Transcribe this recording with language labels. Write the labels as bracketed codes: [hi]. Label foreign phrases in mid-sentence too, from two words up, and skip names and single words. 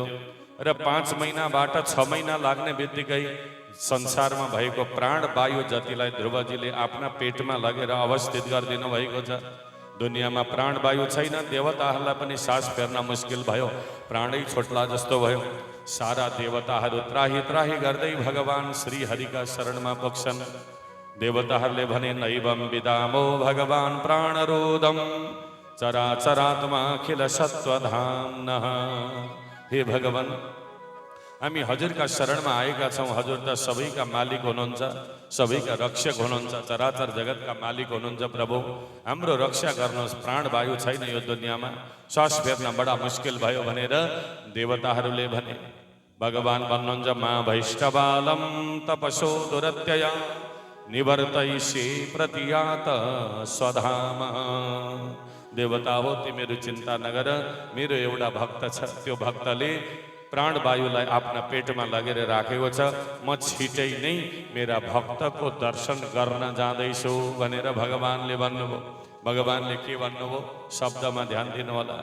[ne] र 5 महिनाबाट 6 महिना लाग्ने बित्तिकै संसारमा भएको प्राण वायु जतिलाई ध्रुवजीले आफ्ना पेटमा लगेर अवस्थित गरिदिनु भएको छ। दुनियाँमा प्राणवायु छैन, देवताहरूलाई पनि सास फेर्न मुस्किल भयो, प्राणै छोट्ला जस्तो भयो। सारा देवताहरू त्राही त्राही गर्दै भगवान श्री हरिका शरणमा पुग्छन्। देवताहरूले भने [sa] नैवं विदामो भगवान प्राणरोधम चराचरात्मा अखिल सत्वधाम्नः। [ne] हे भगवान, हामी हजुरका शरणमा आएका छौँ। हजुर त सबैका मालिक हुनुहुन्छ, सबैका रक्षक हुनुहुन्छ, चराचर जगतका मालिक हुनुहुन्छ। प्रभु, हाम्रो रक्षा गर्नुहोस्, प्राणवायु छैन यो दुनियाँमा, श्वास फेर्न बडा मुस्किल भयो भनेर देवताहरूले भने। भगवान भन्नुहुन्छ [sa] मा भैष्टबालम तपसो दुरत्यया निवर्तयिषे प्रतियात स्वधाम। [ne] देवता हो, तिमीहरू चिन्ता नगर, मेरो एउटा भक्त छ, त्यो भक्तले प्राणवायुलाई आफ्ना पेटमा लगेर राखेको छ। म छिटै नै मेरा भक्तको दर्शन गर्न जाँदैछु भनेर भगवानले भन्नुभयो। भगवानले के भन्नुभयो शब्दमा ध्यान दिनु होला।